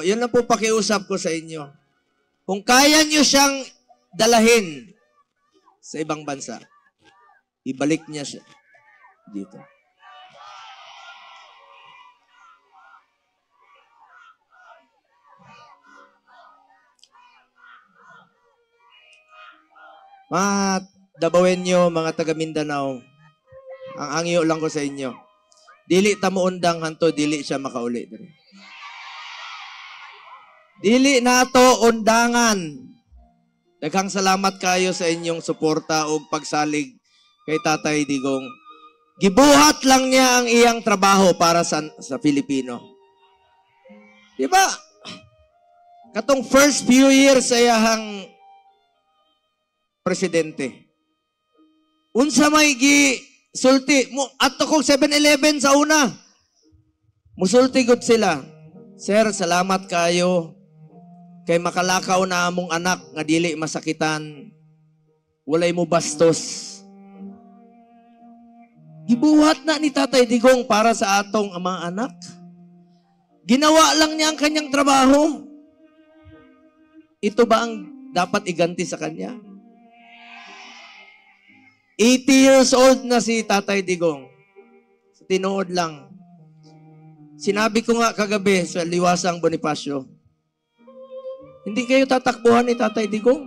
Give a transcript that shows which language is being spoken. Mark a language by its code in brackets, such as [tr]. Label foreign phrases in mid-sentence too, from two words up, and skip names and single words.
[tl] Yun lang po pakiusap ko sa inyo. Kung kaya niyo siyang dalahin sa ibang bansa, ibalik niya siya dito. [ceb] Mga Dabawenyo, mga taga Mindanao, ang angyo lang ko sa inyo. Dili ta mo undang hanto, dili siya makauli. Dili nato undangan. Daghang salamat kayo sa inyong suporta o pagsalig kay Tatay Digong. Gibuhat lang niya ang iyang trabaho para sa Pilipino. Di ba? Katong [en] first few years [ceb] sa iyang presidente. Unsa may sulti mo ato kong 7-Eleven sa una. Musulti gud sila. Sir, salamat kayo kay makalakaw na among anak nga dili masakitan. Walay mo bastos. Gibuhat na ni Tatay Digong para sa atong mga anak. [tl] Ginawa lang niya ang kanyang trabaho. Ito ba ang dapat iganti sa kanya? 80 years old na si Tatay Digong. Tinuod lang. Sinabi ko nga kagabi sa Liwasang Bonifacio, hindi kayo tatakbuhan ni Tatay Digong.